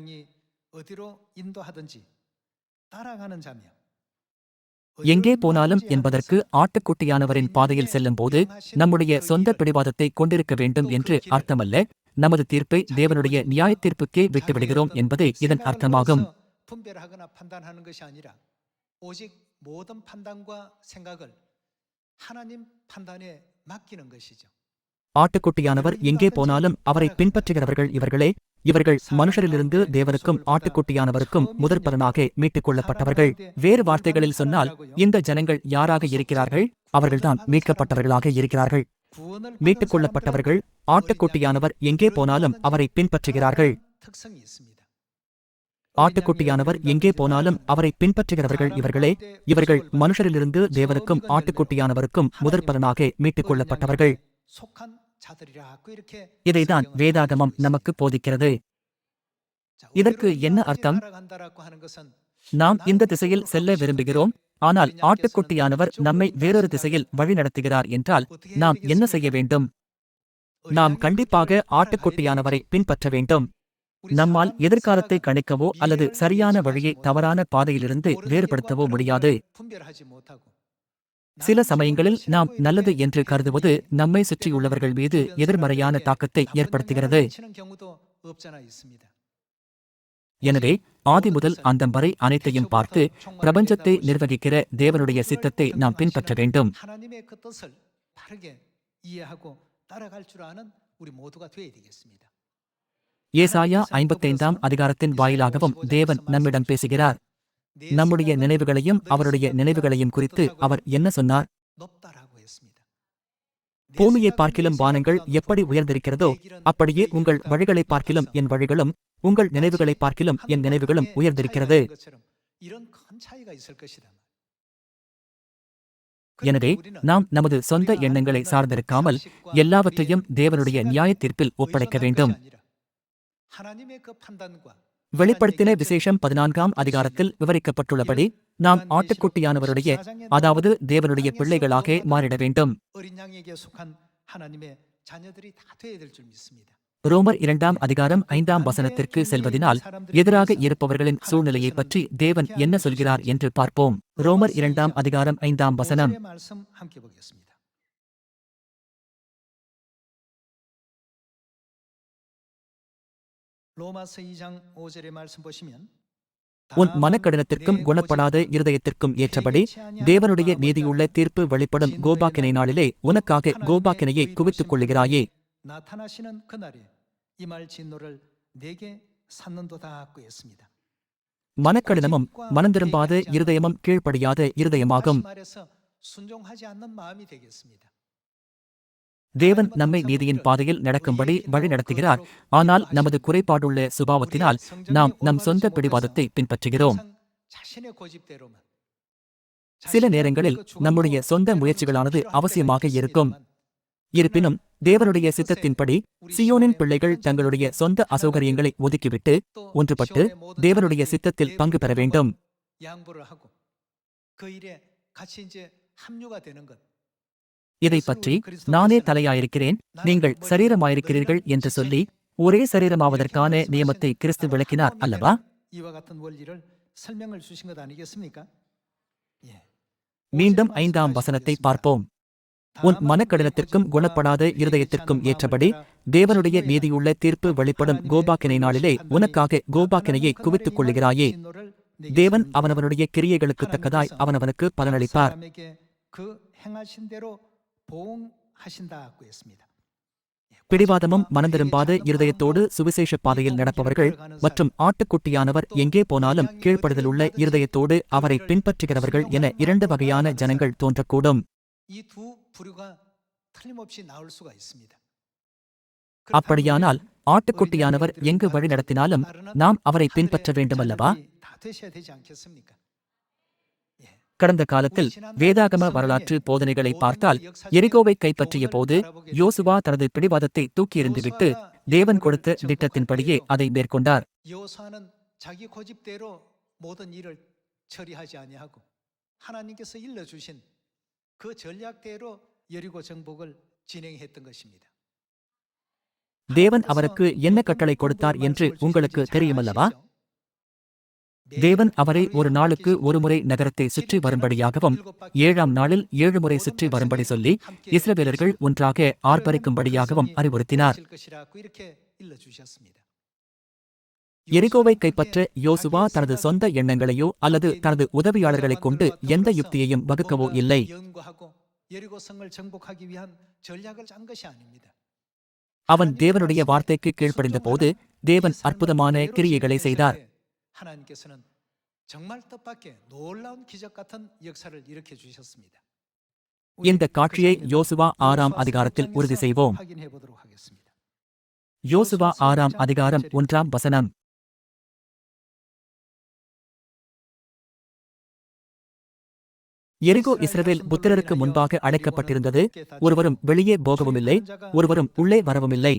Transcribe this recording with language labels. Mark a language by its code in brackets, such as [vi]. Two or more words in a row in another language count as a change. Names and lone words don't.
[ta] எங்கே போனாலும் என்பதற்கு ஆட்டுக்குட்டியானவரின் பாதையில் செல்லும் போது நம்முடைய சொந்த பிடிவாதத்தை கொண்டிருக்க வேண்டும் என்று அர்த்தமல்ல. நமது தீர்ப்பை தேவனுடைய நியாய தீர்ப்புக்கே விட்டுவிடுகிறோம் என்பதே இதன் அர்த்தமாகும். [ko] 오직 모든 판단과 생각을 하나님 판단에 맡기는 것이죠. [ta] ஆட்டுக்குட்டியானவர் எங்கே போனாலும் அவரை பின்பற்றுகிறவர்கள் இவர்களே. இவர்கள் மனுஷரிலிருந்து தேவனுக்கும் ஆட்டுக்குட்டியானவருக்கும் முதற்பலனாக மீட்டுக் கொள்ளப்பட்டவர்கள். வேறு வார்த்தைகளில் சொன்னால், இந்த ஜனங்கள் யாராக இருக்கிறார்கள்? அவர்கள்தான் மீட்கப்பட்டவர்களாக இருக்கிறார்கள். [ko] 구원을 [ta] மீட்டுக் [ko] 받은 [ta] கொள்ளப்பட்டவர்கள் [ko] 사람들은 [ta] ஆட்டுக்குட்டியானவர் எங்கே போனாலும் அவரை பின்பற்றுகிறார்கள். [ko] 특성이 있습니다. [ta] ஆட்டுக்குட்டியானவர் எங்கே போனாலும் அவரை பின்பற்றுகிறவர்கள் இவர்களே. இவர்கள் மனுஷரிலிருந்து தேவனுக்கும் ஆட்டுக்குட்டியானவருக்கும் முதற்பலனாக மீட்டுக் கொள்ளப்பட்டவர்கள். [ko] 속한 자들이라고 이렇게 [ta] இதைதான் [ko] 설명을 [ta] வேதாகமம் [ko] 하고 [ta] நமக்கு போதிக்கிறது. [ko] 자, [ta] இதற்கு [ko] 우리를 [ta] என்ன [ko] 이렇게 [ta] அர்த்தம்? [ko] 따라간다라고 하는 것은 [ta] நாம் இந்த திசையில் செல்ல விரும்புகிறோம், ஆனால் ஆட்டுக்குட்டியானவர் நம்மை வேறொரு திசையில் வழிநடத்துகிறார் என்றால் நாம் என்ன செய்ய வேண்டும்? நாம் கண்டிப்பாக ஆட்டுக்குட்டியானவரை பின்பற்ற வேண்டும். நம்மால் எதிர்காலத்தை கணிக்கவோ அல்லது சரியான வழியை தவறான பாதையிலிருந்து வேறுபடுத்தவோ முடியாது. [ko] 분별하지 못하고 [ta] சில சமயங்களில் நாம் நல்லது என்று கருதுவது நம்மை சுற்றியுள்ளவர்கள் மீது எதிர்மறையான தாக்கத்தை ஏற்படுத்துகிறது. [ko] 치는 경우도 없잖아 있습니다. [ta] எனவே ஆதி முதல் அந்தம் வரை அனைத்தையும் பார்த்து பிரபஞ்சத்தை நிர்வகிக்கிற தேவனுடைய சித்தத்தை நாம் பின்பற்ற வேண்டும். [ko] 하나님의 그 뜻을 바르게 이해하고 따라갈 줄 아는 우리 모두가 되어야 되겠습니다. [ta] ஏசாயா 55ஆம் அதிகாரத்தின் வாயிலாகவும் தேவன் நம்மிடம் பேசுகிறார். நம்முடைய நினைவுகளையும் அவருடைய நினைவுகளையும் குறித்து அவர் என்ன சொன்னார்? [ko] 높다라고 했습니다. [ta] பூமியை பார்க்கிலும் வானங்கள் எப்படி உயர்ந்திருக்கிறதோ அப்படியே உங்கள் வழிகளை பார்க்கிலும் என் வழிகளும் உங்கள் நினைவுகளை பார்க்கிலும் என் நினைவுகளும் உயர்ந்திருக்கிறது. [ko] 이런 큰 차이가 있을 것이다. [ta] எனவே நாம் நமது சொந்த எண்ணங்களை சார்ந்திருக்காமல் எல்லாவற்றையும் தேவனுடைய நியாய தீர்ப்பில் ஒப்படைக்க வேண்டும். [ko] 하나님의 그 판단과 [ta] வெளிப்படுத்தின விசேஷம் 14ஆம் அதிகாரத்தில் விவரிக்கப்பட்டுள்ளபடி நாம் ஆட்டுக்குட்டியானவருடைய, அதாவது தேவனுடைய பிள்ளைகளாக மாறிட வேண்டும். [ko] 어린 양에게 속한 하나님의 자녀들이 다 되어야 될 줄 믿습니다. [ta] ரோமர் 2ஆம் அதிகாரம் 5ஆம் வசனத்திற்கு செல்வதினால் எதிராக இருப்பவர்களின் சூழ்நிலையை பற்றி தேவன் என்ன சொல்கிறார் என்று பார்ப்போம். ரோமர் 2ஆம் அதிகாரம் 5ஆம் வசனம். [ko] 5절의 말씀 함께 보겠습니다. 로마서 2장 5절의 말씀 보시면 [ta] உன் மனக்கடினத்திற்கும் குணப்படாத இருதயத்திற்கும் ஏற்றபடி தேவனுடைய நீதியுள்ள தீர்ப்பு வெளிப்படும் கோபாக்கினை நாளிலே உனக்காக கோபாக்கினையை குவித்துக் கொள்ளுகிறாயே. [ko] 나타나시는 그날에 이 말 진노를 내게 샀는도다고 했습니다. [ta] மனக்கடினமும் மனந்திரும்பாத இருதயமும் கீழ்ப்படியாத இருதயமாகும். [ko] 다시 말해서 순종하지 않는 마음이 되겠습니다. [ta] தேவன் நம்மை நீதியின் பாதையில் நடக்கும்படி வழி நடத்துகிறார். ஆனால் நமது குறைபாடுள்ள சுபாவத்தினால் நாம் நம் சொந்த பிடிவாதத்தை பின்பற்றுகிறோம். [ko] 자신의 고집대로만 [ta] சில நேரங்களில் நம்முடைய சொந்த முயற்சிகளானது அவசியமாக இருக்கும். இருப்பினும் தேவனுடைய சித்தத்தின்படி சியோனின் பிள்ளைகள் தங்களுடைய சொந்த அசௌகரியங்களை ஒதுக்கிவிட்டு ஒன்றுபட்டு தேவனுடைய சித்தத்தில் பங்கு பெற வேண்டும். [ko] 양보를 하고 그 일에 같이 이제 합류가 되는 것. [ta] இதை பற்றி நானே தலையாயிருக்கிறேன், நீங்கள் சரீரமாயிருக்கிறீர்கள் என்று சொல்லி ஒரே சரீரமாவதற்கான நியமத்தை கிறிஸ்து விளக்கினார் அல்லவா? [ko] 이와 같은 원리를 설명을 주신 것 아니겠습니까? 예. [ta] மீண்டும் 5ஆம் வசனத்தை பார்ப்போம். உன் மனக்கடினத்திற்கும் குணப்படாத இருதயத்திற்கும் ஏற்றபடி தேவனுடைய நீதியுள்ள தீர்ப்பு வெளிப்படும் கோபாக்கினை நாளிலே உனக்காக கோபாக்கினையை குவித்துக் கொள்ளுகிறாயே. தேவன் அவனவனுடைய கிரியைகளுக்கு தக்கதாய் அவனவனுக்கு பலனளிப்பார். [ko] 그 행하신 대로 보응하신다고 했습니다. [ta] பிடிவாதமும் மனந்திரும்பாத இருதயத்தோடு சுவிசேஷ பாதையில் நடப்பவர்கள் மற்றும் ஆட்டுக்குட்டியானவர் எங்கே போனாலும் கீழ்ப்படுதலுள்ள இருதயத்தோடு அவரை பின்பற்றுகிறவர்கள் என 2 வகையான ஜனங்கள் தோன்றக்கூடும். [ko] 이 두 부류가 틀림없이 나올 수가 있습니다. [ta] அப்படியானால் ஆட்டுக்குட்டியானவர் எங்கு வழி நடத்தினாலும் நாம் அவரை பின்பற்ற வேண்டுமல்லவா? [ko] 다 되셔야 되지 않겠습니까? [ta] கடந்த காலத்தில் வேதாகம வரலாற்று போதனைகளை பார்த்தால் எரிகோவை கைப்பற்றிய போது யோசுவா தனது பிடிவாதத்தை தூக்கியெறிந்துவிட்டு தேவன் கொடுத்த திட்டத்தின்படியே அதை மேற்கொண்டார். [ko] 여호수아는 자기 고집대로 모든 일을 처리하지 아니하고 하나님께서 일러주신 그 전략대로 여리고 정복을 진행했던 것입니다. [ta] தேவன் அவருக்கு என்ன கட்டளை கொடுத்தார் என்று உங்களுக்கு தெரியுமல்லவா? தேவன் அவரை ஒரு நாளுக்கு ஒருமுறை நகரத்தை சுற்றி வரும்படியாகவும் 7ஆம் நாளில் 7 முறை சுற்றி வரும்படி சொல்லி இஸ்ரவேலர்கள் ஒன்றாக ஆர்ப்பரிக்கும்படியாகவும் அறிவுறுத்தினார். எரிகோவை கைப்பற்ற யோசுவா தனது சொந்த எண்ணங்களையோ அல்லது தனது உதவியாளர்களைக் கொண்டு எந்த யுக்தியையும் வகுக்கவோ இல்லை. [ko] 여리고성을 정복하기 위한 전략을 짠 것이 아닙니다. [ta] அவன் தேவனுடைய வார்த்தைக்கு கீழ்ப்படிந்த போது தேவன் அற்புதமான கிரியைகளை செய்தார். [ko] 하나님께서는 정말 뜻밖의 놀라운 기적 같은 역사를 일으켜 주셨습니다. [ta] இந்த காட்சியை யோசுவா 6ஆம் அதிகாரத்தில் உறுதி செய்வோம். [ko] 확인해 보도록 하겠습니다. [ta] யோசுவா 6ஆம் அதிகாரம் 1ஆம் வசனம். எரிகோ இஸ்ரவேல் புத்திரருக்கு முன்பாக அடைக்கப்பட்டிருந்தது. ஒருவரும் வெளியே போகவுமில்லை, ஒருவரும் உள்ளே வரவுமில்லை.